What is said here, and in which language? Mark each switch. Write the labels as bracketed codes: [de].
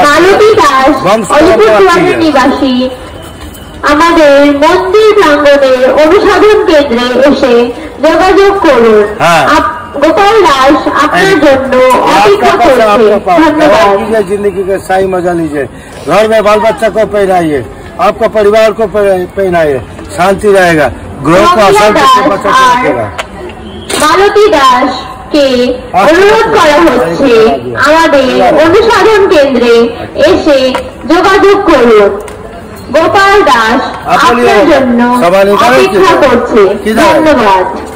[bn] মালতী দাস অলিপুরদুয়ারের নিবাসী আমাদের মন্দির প্রাঙ্গণের অনুসন্ধান কেন্দ্রে এসে যোগাযোগ করুন। गोपाल दास আপনার জন্য অপেক্ষা করছে। ধন্যবাদ। [hi] जिंदगी का सही मजा लीजिए। घर में बाल बच्चा को पहनाइए, आपका परिवार को पहनाइए। शांति रहेगा, ग्रह को अशांति से बचा के रखेगा। [bn] মালতী দাসকে অনুরোধ করা হচ্ছে আমাদের অনুসাধন কেন্দ্রে এসে যোগাযোগ করুন। গোপাল দাস আপনার জন্য অপেক্ষা করছে। ধন্যবাদ।